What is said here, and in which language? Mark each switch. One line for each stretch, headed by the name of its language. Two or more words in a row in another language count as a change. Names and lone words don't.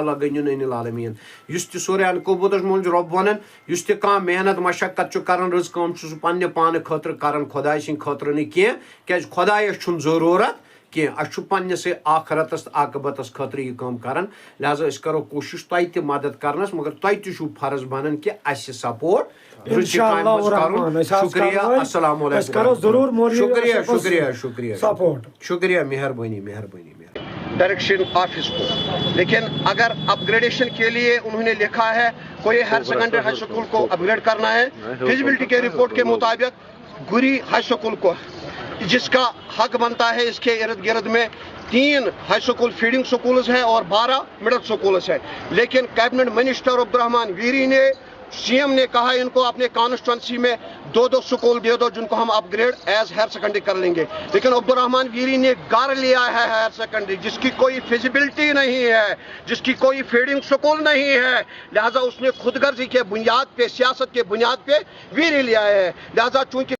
Arabic: لغنی عن العالمین
Kashmiri: یُس تہِ سورہ العنکبوٗتس منٛز چھُ رۄب ونان یُس تہِ کانٛہہ محنت مشقت چھُ کران رٕژ کٲم چھُ سُہ پننہِ پانہٕ خٲطرٕ کران خۄداے سٕنٛدِ خٲطرٕ نہٕ کینٛہہ کیازِ خۄدایس چھُنہٕ ضروٗرت کینٛہہ اسہِ چھُ پننِسٕے آخرتس تہٕ عاقبتس خٲطرٕ یہِ کٲم کران لہذا أسۍ کرو کوٗشش تۄہہِ تہِ مدد کرنس مگر تۄہہِ تہِ چھُو فرض بنان کہِ اسہِ سپورٹ شُکریہ السلام علیکم شُکریہ شُکریہ شُکریہ شُکریہ مہربٲنی مہربٲنی
English: direction office
Urdu: کو لیکن اگر اپ گریڈیشن کے لیے انہوں نے لکھا ہے کوئی
English: higher secondary high school
Urdu: کو اپ گریڈ کرنا ہے فیزیبلٹی کے رپورٹ کے مطابق گری ہائی اسکول کو جس کا حق بنتا ہے اس کے ارد گرد میں 3 ہائی اسکول
English: feeding schools
Urdu: ہیں اور 12
English: middle schools
Urdu: ہیں لیکن
English: cabinet minister
Urdu: عبدالرحمان ویری نے سی ایم نے کہا ان کو اپنے کانسٹیچوئنسی میں 2 سکول دے دو جن کو ہم
English: upgrade as higher secondary
Urdu: کر لیں گے لیکن عبدالرحمان ویری نے گھر لیا ہے
English: higher secondary
Urdu: جس کی کوئی فیزیبلٹی نہیں ہے جس کی کوئی
English: feeding school
Urdu: نہیں ہے لہذا اس نے خود غرضی کے بنیاد پہ سیاست کے بنیاد پہ ویری لیا ہے لہذا چونکہ